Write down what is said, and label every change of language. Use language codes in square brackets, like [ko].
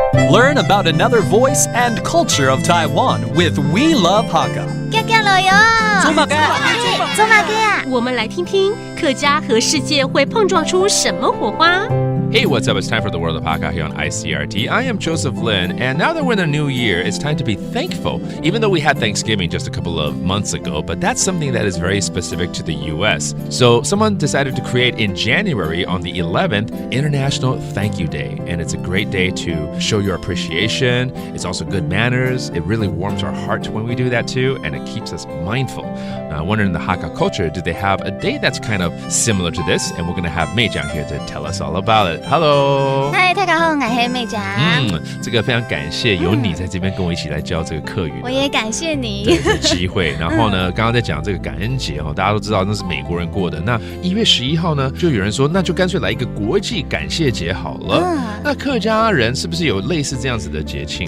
[en] Learn about another voice and culture of Taiwan with We Love Hakka. [zh] 走马街啊！我们来听听客家和世界会碰撞出什么火花。 [en] Hey, what's up? It's time for the World of Hakka here on ICRT. I am Joseph Lin, and now that we're in the new year, it's time to be thankful. Even though we had Thanksgiving just a couple of months ago, but that's something that is very specific to the U.S. So someone decided to create in January on the 11th International Thank You Day, and it's a great day to show your appreciation. It's also good manners. It really warms our heart when we do that too, and it keeps us mindful. Now, I wonder in the Hakka culture, do they have a day that's kind of similar to this? And we're going to have Mei Jiang here to tell us all about it. Hello， [zh] 嗨，大家好，我是妹讲。这个非常感谢有你在这边跟我一起来教这个客语。我也感谢你的机会。然后呢，刚刚在讲这个感恩节大家都知道那是美国人过的。那1月11号呢，就有人说，那就干脆来一个国际感谢节好了。那客家人是不是有类似这样子的节庆？